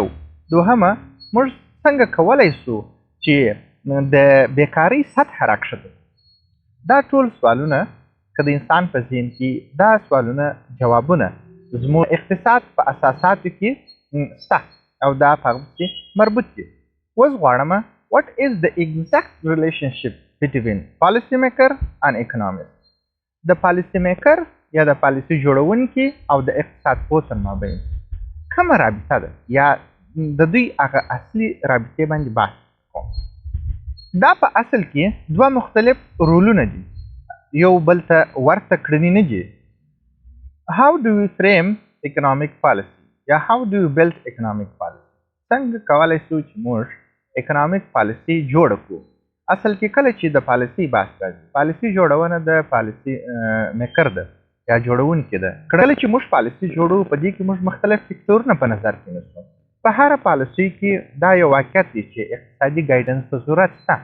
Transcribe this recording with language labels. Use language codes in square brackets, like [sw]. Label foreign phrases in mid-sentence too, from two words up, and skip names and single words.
[ps] دوهمه، موږ څنګه کولی شو چې د بیکارۍ سطحه راکښته. دا ټول سوالونه که د انسان په ذهن کې دا سوالونه جوابونه زموږ اقتصاد په اساساتو کې شته او دا په هغه پسې مربوط دي. اوس غواړم [en] what is the exact relationship between policy maker and economist. [ps] د [en] policy maker [ps] یا د پالیسی جوړونکي او د اقتصاد پوه تر مابین کومه رابطه ده، یا د دوی هغه اصلي رابطې باندې بحث کوم. دا په اصل کې دوه مختلف رولونه دي، یو بل ته ورته کړنې نه دي. [en] how do we frame economic policy یا how do we build economic policy؟ [ps] څنګه کولی شو چې موږ [en] economic policy [ps] جوړه کړو. اصل کې کله چې د پالیسی بحث راځي، پالیسی جوړونه د [en] policy maker [ps] ده یا جوړونکي ده. کله چې موږ پالیسی جوړو په دې کې موږ مختلف فکتورونه په نظر کې نیسو. په هره پالیسی کې دا یو واقعیت دی چې اقتصادي ګایډنس ته ضرورت شته.